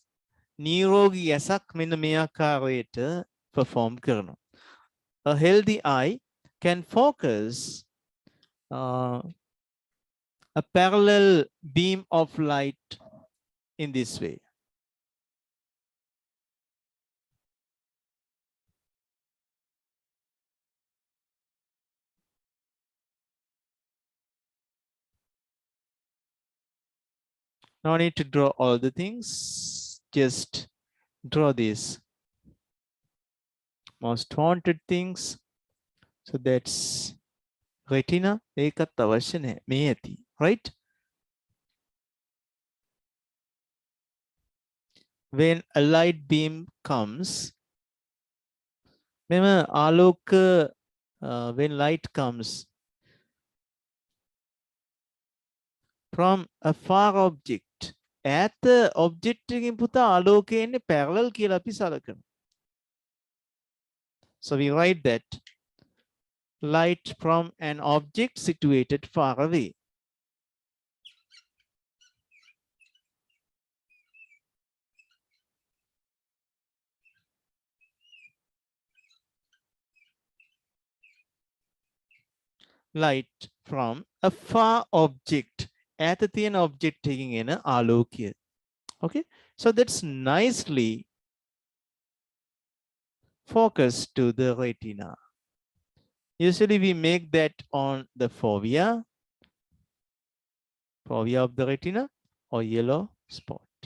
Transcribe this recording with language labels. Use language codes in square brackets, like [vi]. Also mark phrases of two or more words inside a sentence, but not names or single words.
[si] නිරෝගී ඇසක් මෙන්න මේ ආකාරයට perform කරනවා. [en] A healthy eye can focus a parallel beam of light in this way. No need to draw all the things, just draw these most wanted things. So that's retina. [si] ඒකත් අවශ්‍ය නැහැ. මේ ඇති. [en] Right? When a light beam comes, [si] මෙම ආලෝක [en] when light comes from a far object, [si] ඈත object එකකින් පුතා ආලෝකය එන්නේ parallel කියලා අපි සලකනවා. [en] So we write that light from an object situated far away. Light from a far object. [si] ඈත තියෙන object එකකින් එන ආලෝකය. [en] Okay, so that's nicely focused to the retina. Usually we make that on the fovea of the retina or yellow spot.